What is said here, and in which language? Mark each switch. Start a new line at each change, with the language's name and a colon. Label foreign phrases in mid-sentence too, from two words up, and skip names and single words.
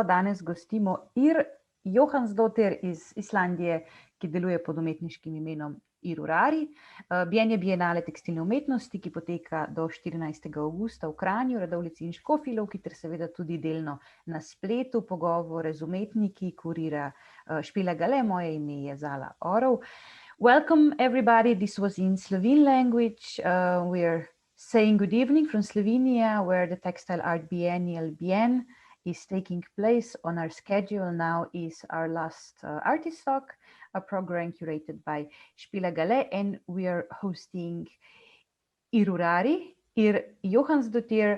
Slovenian: Danes gostimo Ýr Jóhannsdóttir iz Islandije, ki deluje pod umetniškim imenom Ýrúrarí. Bien je bienale tekstilne umetnosti, ki poteka do 14. avgusta v Kranju, Radovljici in Škofjeloki, ter seveda tudi delno na spletu. Pogovore z umetniki kurira Špela Gale, moje ime je Zala Orel.
English: Welcome, everybody. This was in Slovene language. We're saying good evening from Slovenia, where the Textile Art Biennial Bien is taking place. On our schedule now is our last artist talk, a program curated by Špela Gale, and we are hosting Ýrúrarí, Ýr Jóhannsdóttir.